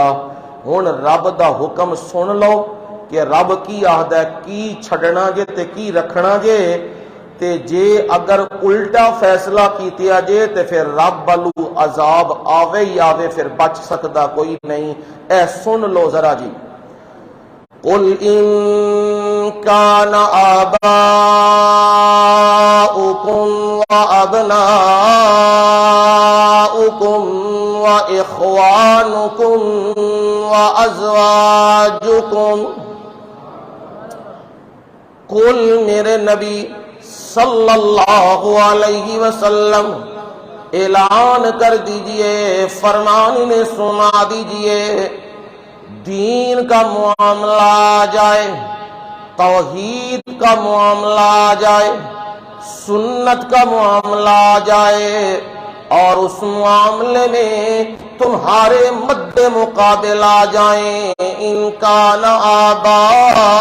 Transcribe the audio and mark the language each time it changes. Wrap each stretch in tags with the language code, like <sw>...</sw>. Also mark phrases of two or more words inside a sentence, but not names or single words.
<pa>ہن رب دا حکم سن لو کہ رب کی آہدا کی چھڈنا جے تے کی رکھنا جے، تے جے اگر الٹا فیصلہ کیتیا جے تے پھر رب والو عذاب آوے ہی آوے، پھر بچ سکدا کوئی نہیں۔ اے سن لو ذرا جی،</pa> <ar>قل ان کان آباؤکم وابناؤکم واخوانکم وازواجکم، قل</ar> <ur>میرے نبی</ur> <ar>صلی اللہ علیہ وسلم</ar> <ur>اعلان کر دیجئے، فرمان انہیں سنا دیجئے، دین کا معاملہ آ جائے، توحید کا معاملہ آ جائے، سنت کا معاملہ آ جائے، اور اس معاملے میں تمہارے مد مقابل آ جائیں</ur> <ar>ان کان آباؤکم،</ar>